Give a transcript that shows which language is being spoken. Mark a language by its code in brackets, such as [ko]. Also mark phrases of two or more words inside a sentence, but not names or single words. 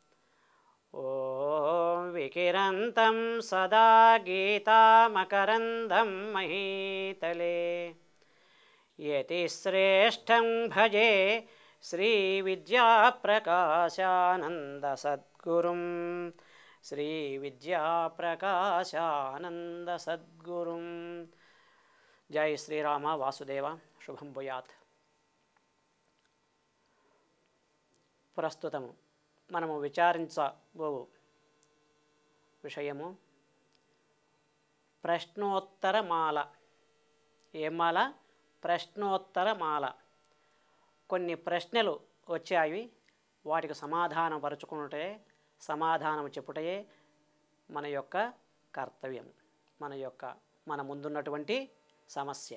[sa] ॐ विकिरन्तं सदा गीतामकरन्दं महीतले यतिश्रेष्ठं भजे श्रीविद्याप्रकाशानन्दसद्गुरुं श्रीविद्याप्रकाशानन्दसद्गुरुं। जय श्रीराम वासुदेव शुभं भूयात्। [te] ప్రస్తుతము మనము విచారించబో విషయము ప్రశ్నోత్తరమాల. ఏం మాల? ప్రశ్నోత్తరమాల. కొన్ని ప్రశ్నలు వచ్చాయి, వాటికి సమాధానం పరుచుకున్నటే సమాధానం చెప్పుటయే మన యొక్క కర్తవ్యం, మన ముందున్నటువంటి సమస్య.